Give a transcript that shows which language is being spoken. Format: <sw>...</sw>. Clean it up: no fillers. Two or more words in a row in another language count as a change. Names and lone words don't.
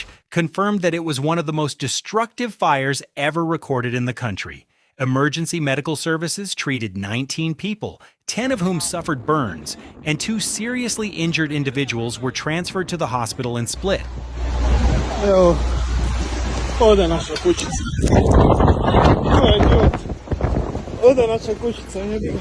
<en>confirmed that it was one of the most destructive fires ever recorded in the country. Emergency medical services treated 19 people, 10 of whom suffered burns, and 2 seriously injured individuals were transferred to the hospital in Split.</en> <hr>Evo, ode naša kućica. Ode naša kućica, jedino.</hr>